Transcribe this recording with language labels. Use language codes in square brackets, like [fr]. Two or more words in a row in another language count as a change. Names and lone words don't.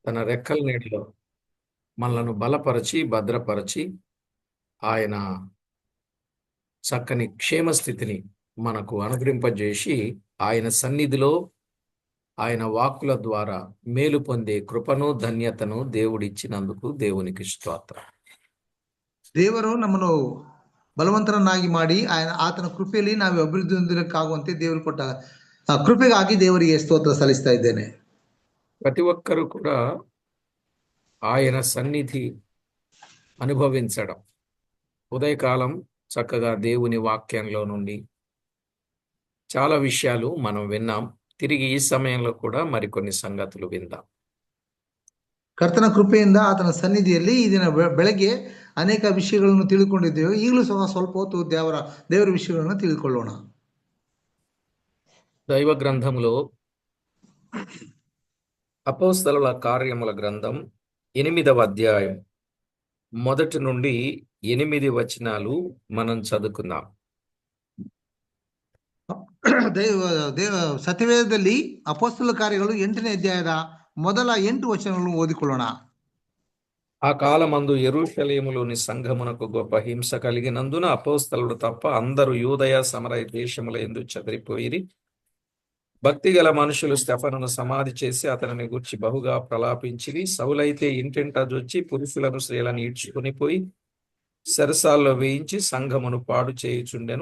[te] తన రెక్కల నీడలో మనలను బలపరచి భద్రపరచి ఆయన చక్కని క్షేమ స్థితిని మనకు అనుగ్రహింపజేసి ఆయన సన్నిధిలో ఆయన వాక్కుల ద్వారా మేలు పొందే కృపను ధన్యతను దేవుడిచ్చినందుకు దేవునికి ಸ್ತೋತ್ರ. [kn] ದೇವರು ನಮ್ಮನ್ನು ಬಲವಂತರನ್ನಾಗಿ ಮಾಡಿ ಆತನ ಕೃಪೆಯಲ್ಲಿ ನಾವು ಅಭಿವೃದ್ಧಿ ಹೊಂದಲಿಕ್ಕಾಗುವಂತೆ ದೇವರು ಕೊಟ್ಟ ಕೃಪೆಗಾಗಿ ದೇವರಿಗೆ ಸ್ತೋತ್ರ ಸಲ್ಲಿಸ್ತಾ ಇದ್ದೇನೆ. [te] ప్రతి ఒక్కరూ కూడా ఆయన సన్నిధి అనుభవించడం, ఉదయకాలం చక్కగా దేవుని వాక్యంలో నుండి చాలా విషయాలు మనం విన్నాం. తిరిగి ఈ సమయంలో కూడా మరికొన్ని సంగతులు విందాం. [kn] ಕರ್ತನ ಕೃಪೆಯಿಂದ ಆತನ ಸನ್ನಿಧಿಯಲ್ಲಿ ಈ ದಿನ ಬೆಳಗ್ಗೆ ಅನೇಕ ವಿಷಯಗಳನ್ನು ತಿಳಿದುಕೊಂಡಿದ್ದೇವೆ. ಈಗಲೂ ಸಹ ಸ್ವಲ್ಪ ಹೊತ್ತು ದೇವರ ವಿಷಯಗಳನ್ನು ತಿಳಿದುಕೊಳ್ಳೋಣ. [te] దైవ గ్రంథంలో అపోస్తలుల కార్యముల గ్రంథం 8వ అధ్యాయం 1 నుండి 8 వచనాలు మనం చదువుకుందాం. [kn] ಸತ್ಯವೇದದಲ್ಲಿ ಅಪೊಸ್ತಲ ಕಾರ್ಯಗಳು 8ನೇ ಅಧ್ಯಾಯದ ಮೊದಲ 8 ವಚನಗಳನ್ನು ಓದಿಕೊಳ್ಳೋಣ. [te] ఆ కాలమందు యెరూషలేములోని సంఘమునకు గొప్ప హింస కలిగినందున అపోస్తలుడు తప్ప అందరూ యూదయ సమరయ దేశముల యందు చెదరిపోయిరి. భక్తిగల మనుషులు స్టెఫనును సమాధి చేసి అతనిని గూర్చి బహుగా ప్రలాపించిరి. సౌలైతే ఇంటింటా జొచ్చి పురుషులను స్త్రీలను ఈడ్చుకుని పోయి సెరసాల్లో వేయించి సంఘమును పాడు చేయుచుండెను.